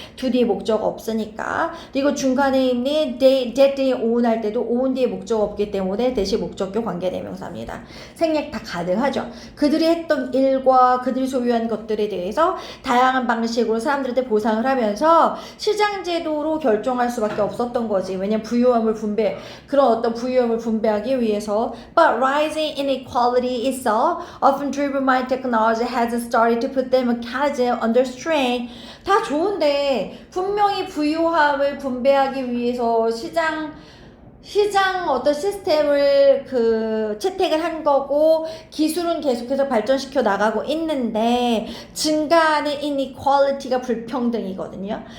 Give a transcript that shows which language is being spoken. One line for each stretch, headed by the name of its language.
Korean: to 뒤에 목적 없으니까. 그리고 중간에 있는
English: that they own
Korean: 할 때도 own 뒤에 목적 없기 때문에 대신 목적격 관계 대명사입니다. 생략 다 가능하죠. 그들이 했던 일과 그들이 소유한 것들에 대해서 다양한 방식으로 사람들한테 보상을 하면서 시장 제도로 결정할 수밖에 없었던 거지. 왜냐면 그런 어떤 부유함을 분배하기 위해서.
English: But rising inequality is often driven by technology has started to put the mechanism under strain.
Korean: 다 좋은데 분명히 부유함을 분배하기 위해서 시장 어떤 시스템을 채택을 한 거고 기술은 계속해서 발전시켜 나가고 있는데 증가하는 inequality가 불평등이거든요.